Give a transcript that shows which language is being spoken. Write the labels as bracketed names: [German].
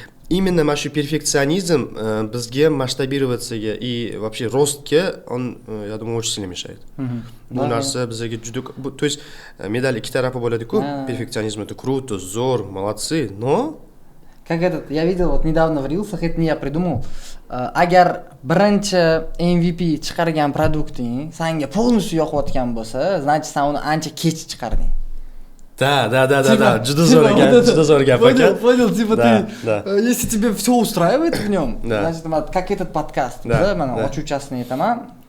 [Russian] Именно [Uzbek] mana shu perfeksionizm bizga [Russian] масштабироваться-ga и вообще rostga он, я думаю, очень сильно мешает. [Uzbek] Bu narsa bizga juda, [Russian] то есть [Uzbek] medal ikki tarafi bo'ladi-ku. [Russian] Perfeksionizm это круто, zo'r, молодцы, но Как этот, я видел вот недавно в рилсах, это не я придумал. [Uzbek] Agar birinchi MVP chiqargan produkting senga полностью yoqayotgan bo'lsa, значит sen uni ancha kech chiqarding. Да, juda zo'r gap aka. [Russian] Понял, типа ты, если тебе все устраивает в нем, значит, как этот подкаст, да, [Uzbek] mana ochuvchasini aytaman.